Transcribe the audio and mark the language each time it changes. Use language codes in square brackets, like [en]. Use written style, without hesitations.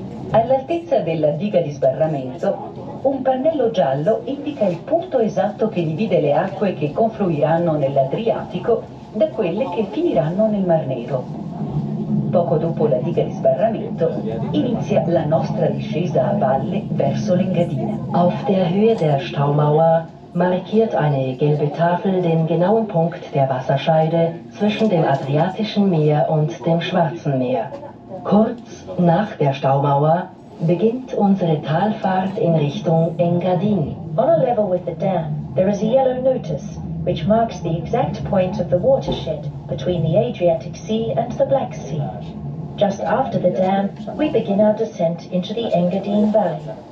[it] All'altezza della diga di sbarramento, un pannello giallo indica il punto esatto che divide le acque che confluiranno nell'Adriatico da quelle che finiranno nel Mar Nero. Poco dopo la diga di sbarramento inizia la nostra discesa a valle verso l'Engadina. [de] Auf der Höhe der Staumauer markiert eine gelbe Tafel den genauen Punkt der Wasserscheide zwischen dem Adriatischen Meer und dem Schwarzen Meer. Kurz nach der Staumauer beginnt unsere Talfahrt in Richtung Engadin. [en] On a level with the dam, there is a yellow notice which marks the exact point of the watershed between the Adriatic Sea and the Black Sea. Just after the dam, we begin our descent into the Engadine Valley.